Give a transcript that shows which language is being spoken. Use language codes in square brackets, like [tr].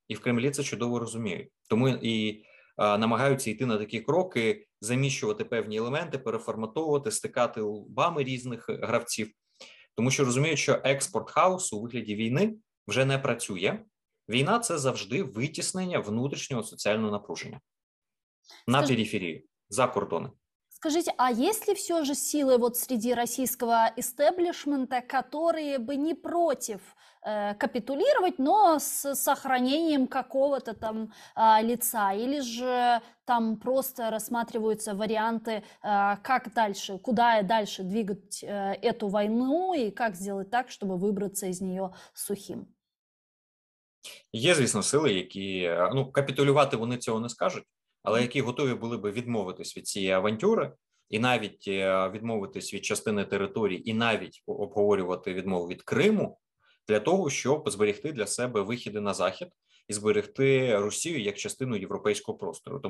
[uk] І в Кремлі це чудово розуміють. Тому і намагаються йти на такі кроки, заміщувати певні елементи, переформатовувати, стикати лбами різних гравців. Тому що розуміють, що експорт хаосу у вигляді війни вже не працює. Війна – це завжди витіснення внутрішнього соціального напруження на периферии, за кордоны. [ru] Скажите, а есть ли все же силы вот среди российского истеблишмента, которые бы не против капитулировать, но с сохранением какого-то там лица? Или же там просто рассматриваются варианты, как дальше, куда дальше двигать эту войну и как сделать так, чтобы выбраться из нее сухим? [uk] Є, звісно, сили, які, капітулювати вони цього не скажуть, але які готові були би відмовитись від цієї авантюри і навіть відмовитись від частини територій, і навіть обговорювати відмову від Криму для того, щоб зберегти для себе вихіди на Захід і зберегти Росію як частину європейського простору.